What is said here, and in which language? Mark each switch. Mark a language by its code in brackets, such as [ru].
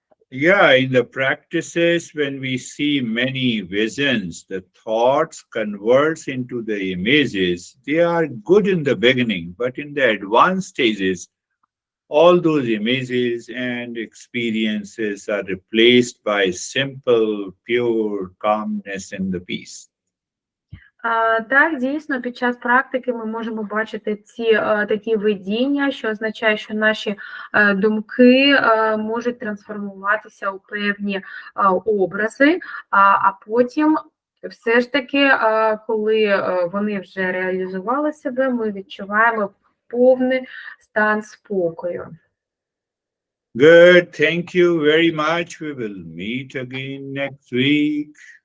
[en] Yeah, in the practices, when we see many visions, the thoughts converts into the images. They are good in the beginning, but in the advanced stages, all those images and experiences are replaced by simple, pure calmness and the peace. [uk] Так, дійсно, під час практики ми можемо бачити ці такі видіння, що означає, що наші думки можуть трансформуватися у певні образи, а потім все ж таки, коли вони вже реалізували себе, ми відчуваємо повний стан спокою. [en] Good, thank you very much. We will meet again next week.